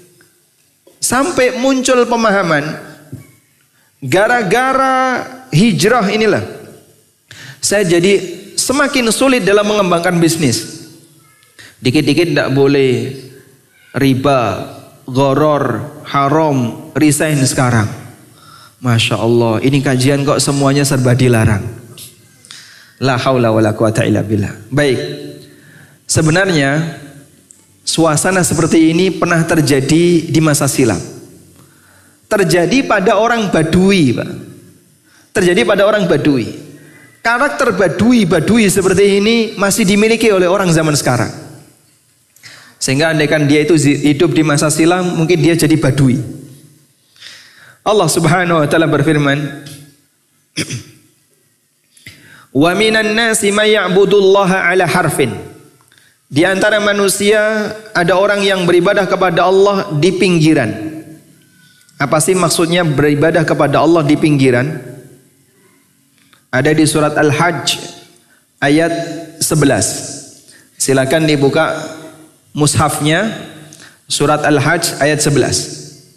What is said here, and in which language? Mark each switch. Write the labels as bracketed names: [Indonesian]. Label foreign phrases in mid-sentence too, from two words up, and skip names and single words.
[Indonesian] Sampai muncul pemahaman, gara-gara hijrah inilah saya jadi semakin sulit dalam mengembangkan bisnis. Dikit-dikit tidak boleh riba, gharar, haram, resign sekarang. [Arabic] ما شاء الله, [Indonesian] ini kajian kok semuanya serba dilarang. [Arabic] لا حول ولا قوة إلا بالله. [Indonesian] Baik, sebenarnya suasana seperti ini pernah terjadi di masa silam. Terjadi pada orang Badui Pak. Terjadi pada orang Badui. Karakter badui seperti ini masih dimiliki oleh orang zaman sekarang. Sehingga andaikan dia itu hidup di masa silam, mungkin dia jadi badui. Allah [Arabic] سبحانه وتعالى [Indonesian] berfirman, [Arabic] "ومن الناس من يعبد الله على حرف." [Indonesian] Di antara manusia ada orang yang beribadah kepada Allah di pinggiran. Apa sih maksudnya beribadah kepada Allah di pinggiran? Ada di surat Al-Hajj ayat 11. Silakan dibuka mushafnya, surat Al-Hajj ayat 11.